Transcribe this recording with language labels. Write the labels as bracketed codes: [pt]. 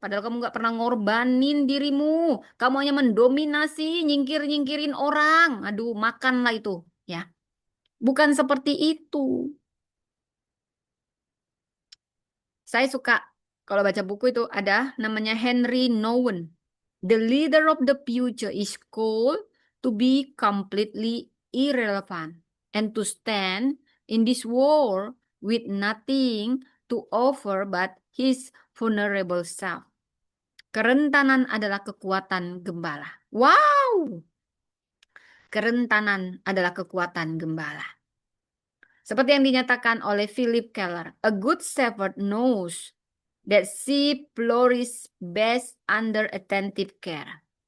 [id] Padahal kamu nggak pernah ngorbanin dirimu. Kamu hanya mendominasi, nyingkir-nyingkirin orang. Aduh, makanlah itu. Ya, bukan seperti itu. Saya suka kalau baca buku itu ada namanya Henry Nouwen. [en] The leader of the future is called to be completely irrelevant and to stand in this war with nothing to offer but his vulnerable self. [id] Kerentanan adalah kekuatan gembala. Wow, kerentanan adalah kekuatan gembala. Seperti yang dinyatakan oleh Philip Keller, [en] a good shepherd knows that sheep flourish best under attentive care.